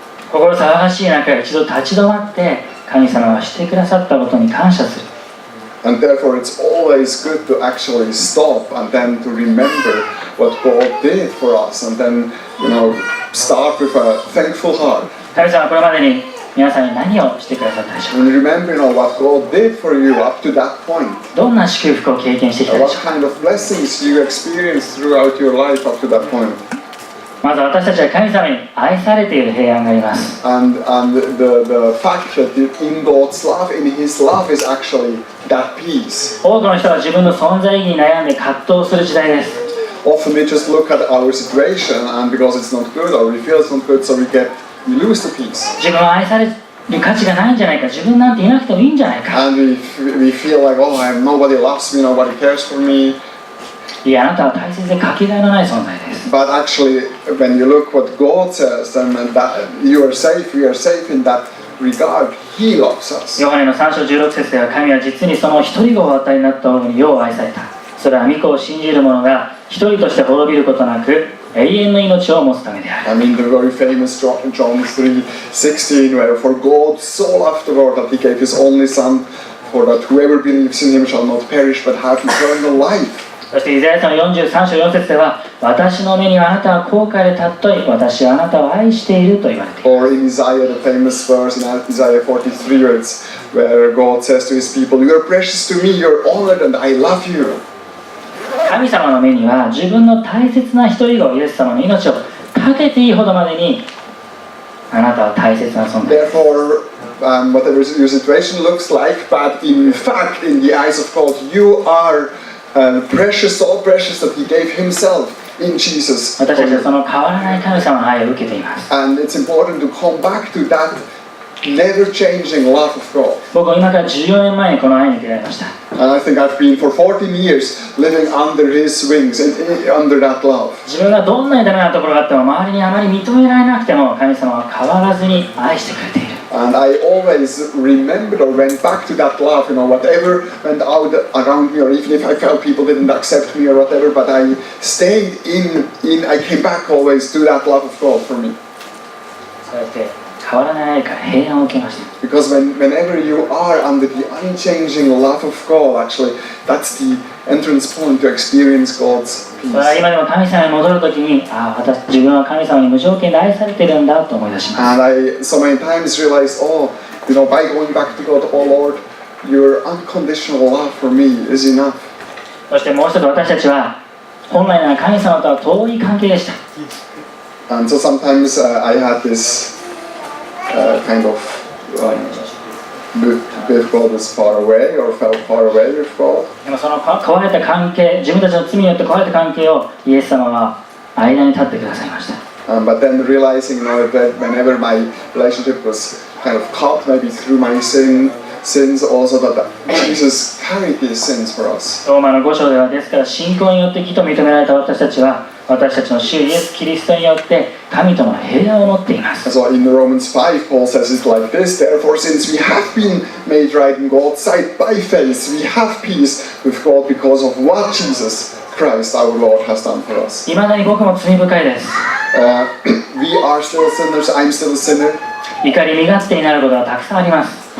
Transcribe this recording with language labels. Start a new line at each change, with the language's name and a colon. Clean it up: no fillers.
Japanese: 心騒がしい中、一度立ち止まって神様がしてくださったことに感謝する。
English: And therefore it's always good to actually stop and then to remember what God did for us, and then, start with a thankful heart.
Japanese: 神様はこれまでに皆さんに何をしてくださったでしょう
English: And remember, what God did for you up to that point.
Japanese: か。どんな祝福を経験してきたで
English: What
Japanese: しょうか。
English: kind of blessings you experienced throughout your life up to that point.
Japanese: まず私たちは神様に愛されている平安があります。
English: And the fact that in God's love, in His love, is actually that peace.
Japanese: 多くの人は自分の存在意義に悩んで葛藤する時代です。
English: Often we just look at our situation, and because it's not good or we feel it's not good, so we lose the peace.
Japanese: 自分は愛される価値がないんじゃないか、自分なんていなくてもいいんじゃないか。
English: And we feel like, nobody loves me, nobody cares for me.
Japanese: いや、あなたは大切でかけがえのない存在です。
English: But actually, when you look what God says, then that you are safe, we are safe in that regard. He loves us.
Japanese: ヨハネの3章16節では、神は実にその一人子をお与えになったようによう愛された。それは御子を信じる者が一人として滅びることなく永遠の命を持つためである。
English: The very famous John 3:16, where for God so loved the world that He gave His only Son, for that whoever believes in Him shall not perish but have eternal life.
Japanese: そしてイザヤ書の43章4節では、私の目にはあなたは後悔で尊い、私はあなたを愛していると言われている。
English: Or in Isaiah, the famous verse in Isaiah 43, where God says to His people, you are precious to me, you are honored, and I love you.
Japanese: 神様の目には自分の大切な一人子イエス様の命をかけていいほどまでにあなたは大切な存在です。
English: Therefore, whatever your situation looks like, but in fact, in the eyes of God, you are precious, so precious that He gave Himself in Jesus.
Japanese: 私たちはその変わらない神様の愛を受けています。
English: And it's important to come back to that never-changing love of God.
Japanese: 僕は今から14年前にこの愛に出会いました。
English: And I think I've been for 14 years living under His wings, under that love.
Japanese: 自分がどんなにダメなところがあっても周りにあまり認められなくても神様は変わらずに愛してくれている。
English: And I always remembered or went back to that love, whatever went out around me, or even if I felt people didn't accept me or whatever, but I stayed I came back always to that love of God for me.
Japanese: そうやって変わらない愛から平安を受けました。
English: Because whenever you are under the unchanging love of God, actually, that's the entrance point to experience God's
Japanese: それは
English: peace.
Japanese: 今でも神様に戻るときに、自分は神様に無条件で愛されているんだと思い出します。
English: And I so many times realized, by going back to God, oh Lord, your unconditional love for me is enough.
Japanese: そしてもう一つ私たちは本来なら神様とは遠い関係でした。
English: And so sometimes I had this kind of with God was far away or felt far away with God.
Japanese: でもその壊れた関係、自分たちの罪によって壊れた関係をイエス様は間に立ってくださいました。
English: But then realizing, that whenever my relationship was kind of cut, maybe through my sins also, that Jesus carried these sins for us.
Japanese: ローマの5章ではですから信仰によって義と認められた私たちは私たちの主イエス・キリストによって神との平安を持っています。
English: So in Romans 5, Paul says it like this: Therefore, since we have been made right in God's sight by faith, we have peace with God because of what Jesus Christ our Lord has done for us.
Japanese: 未だに僕も罪深いです。
English: We are still sinners. I'm still a sinner.
Japanese: 怒り身勝手になることがたくさんあります。